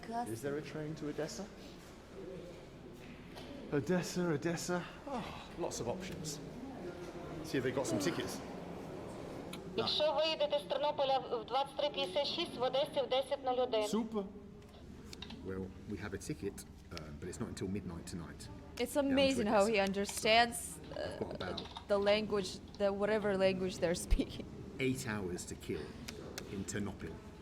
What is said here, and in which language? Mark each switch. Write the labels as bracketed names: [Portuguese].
[English] Is there a train to Odessa? Odessa. Oh, lots of options. See if they've got some tickets. [Ukrainian] Якщо ви їдете з Тернополя в 23:56, в Одесі в 10:01. [English] Super. Well, we have a ticket, but it's not until midnight tonight. It's amazing how he understands What about the language, the whatever language they're speaking. 8 hours to kill in Ternopil?